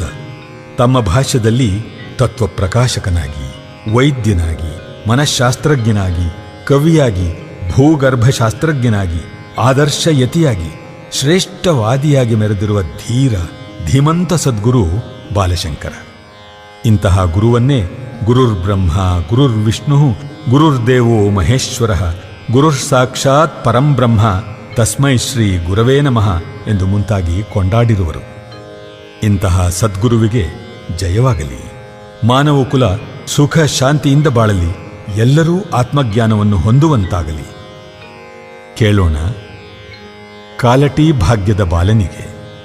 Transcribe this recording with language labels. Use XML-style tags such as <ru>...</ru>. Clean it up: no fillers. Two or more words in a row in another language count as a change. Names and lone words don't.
<kn>ತಮ್ಮ ಭಾಷ್ಯದಲ್ಲಿ ತತ್ವಪ್ರಕಾಶಕನಾಗಿ, ವೈದ್ಯನಾಗಿ, ಮನಃಶಾಸ್ತ್ರಜ್ಞನಾಗಿ, ಕವಿಯಾಗಿ, ಭೂಗರ್ಭಶಾಸ್ತ್ರಜ್ಞನಾಗಿ, ಆದರ್ಶಯತಿಯಾಗಿ, ಶ್ರೇಷ್ಠವಾದಿಯಾಗಿ ಮೆರೆದಿರುವ ಧೀರ ಧೀಮಂತ ಸದ್ಗುರು ಬಾಲಶಂಕರ. ಇಂತಹ ಗುರುವನ್ನೇ</kn> <sa>ಗುರುರ್ಬ್ರಹ್ಮ ಗುರುರ್ವಿಷ್ಣು ಗುರುರ್ದೇವೋ ಮಹೇಶ್ವರ ಗುರುರ್ ಸಾಕ್ಷಾತ್ ಪರಂಬ್ರಹ್ಮ ತಸ್ಮೈ ಶ್ರೀ ಗುರವೇ ನಮಃ</sa> <kn>ಎಂದು ಮುಂತಾಗಿ ಕೊಂಡಾಡಿರುವರು. ಇಂತಹ ಸದ್ಗುರುವಿಗೆ ಜಯವಾಗಲಿ. ಮಾನವ ಕುಲ ಸುಖ ಶಾಂತಿಯಿಂದ ಬಾಳಲಿ. ಎಲ್ಲರೂ ಆತ್ಮಜ್ಞಾನವನ್ನು ಹೊಂದುವಂತಾಗಲಿ. ಕೇಳೋಣ ಕಾಲಟಿ ಭಾಗ್ಯದ ಬಾಲನಿಗೆ.</kn>